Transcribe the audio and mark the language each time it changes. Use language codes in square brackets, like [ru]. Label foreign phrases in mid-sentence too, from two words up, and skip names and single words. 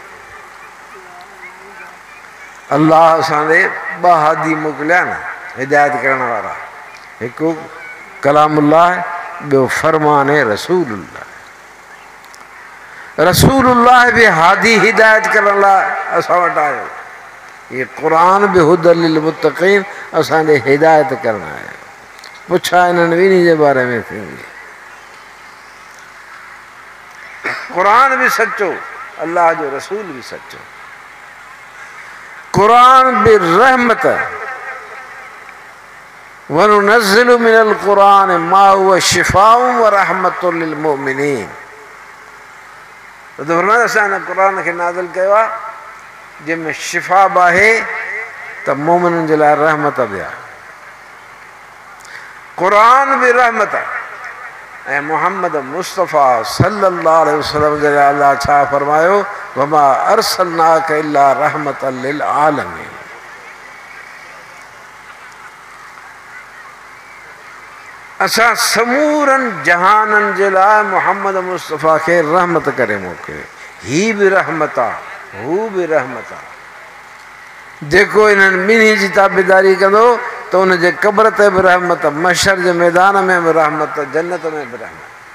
[sd] अल्लाह असांजे 2 हादी मोकिलिया न, हिदायत करण वारा, हिकु कलामुल्लाह, ॿियो फरमान रसूलुल्लाह। रसूलुल्लाह बि हादी हिदायत करण लाइ असां वटि आयो। ये क़ुरान बि [ar] هدى للمتقين, [sd] असांजे हिदायत करण आयो। पुछा इन्हनि ॿिन्ही जे बारे में थींदी। क़ुरान भी सच्चो, अल्लाह जो रसूल भी सच्चो। कुरान बि रहमत [ar] ونُنزّل من القرآن ما هو شفاء ورحمة للمؤمنين. [sd] तो फरमाया असां हिन कुरान खे नाज़िल कयो आहे जंहिंमें शिफ़ा बि आहे त मोमिननि जे लाइ रहमत बि आहे। कुरान बि रहमत ऐं मुहम्मद मुस्तफ़ा [ar] صلى الله عليه وسلم [sd] जे लाइ अल्लाह छा फरमायो, [ar] وما أرسلناك إلا رحمة للعالمين. [sd] असां समूरनि जहाननि जे लाइ मुहम्मद मुस्तफ़ा खे रहमत करे मोकिलियो। ही बि रहमत आहे, हू बि रहमत आहे। जेको इन्हनि ॿिन्ही जी ताबेदारी कंदो त उनजे क़ब्र ते बि रहमत, महशर जे मैदान में बि रहमत, जन्नत में बि रहमत।